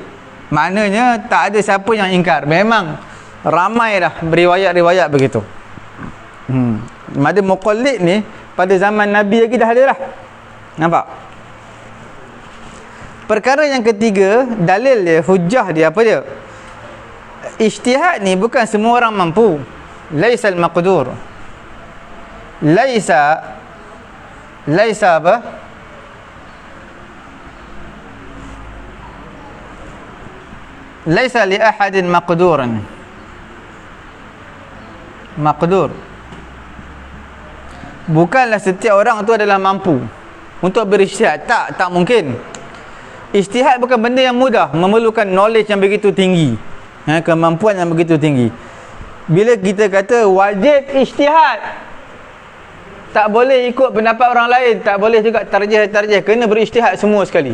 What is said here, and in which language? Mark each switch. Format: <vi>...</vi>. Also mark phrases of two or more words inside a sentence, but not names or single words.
<ms>Maknanya tak ada siapa yang ingkar. Memang ramai dah beriwayat-riwayat begitu. Mada muqallid ni pada zaman Nabi lagi dah ada dah. Nampak? Perkara yang ketiga, dalil dia, hujah dia apa dia? Ijtihad ni bukan semua orang mampu.</ms> <ar>ليس المقدور. ليس apa? ليس لأحد مقدورا.</ar> <ms>Maqdur. Bukanlah setiap orang tu adalah mampu untuk berijtihad. Tak mungkin. Ijtihad bukan benda yang mudah, memerlukan knowledge yang begitu tinggi, kemampuan yang begitu tinggi. Bila kita kata wajib ijtihad, tak boleh ikut pendapat orang lain, tak boleh juga tarjih, kena berijtihad semua sekali.</ms>